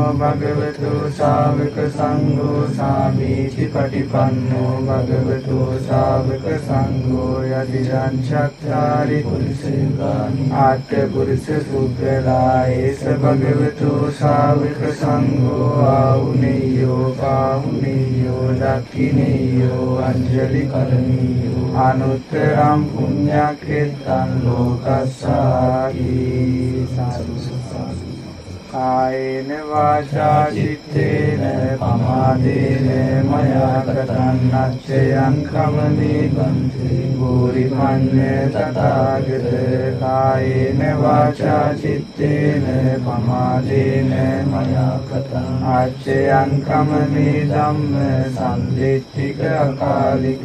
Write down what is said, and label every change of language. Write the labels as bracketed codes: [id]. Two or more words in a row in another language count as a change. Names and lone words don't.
[pi] භගවතෝ ශාවක සංඝෝ සාමීචි පටිපන්නෝ භගවතෝ ශාවක සංඝෝ යදිදං චත්තාරි පුරිසේගානි ආත්ත පුරිස සුද්ධලා ඒස භගවතෝ ශාවක සංඝෝ ආහුනේයෝ පාහුනේයෝ දක්ඛිනේයෝ අංජලි කරණීයෝ අනුත්තරං පුඤ්ඤක්ඛෙත්තං ලෝකස්සාති සාදු සාදු. කායේන වාචා චිත්තේන පමාදේන මයා කතං නච්චයං කමනේ බන්ති ගෝරිමඤ්ඤ තථාගත. කායේන වාචා චිත්තේන පමාදේන මයා කතං අච්චයං කමනේ ධම්ම සම්දිට්ඨික අකාලික.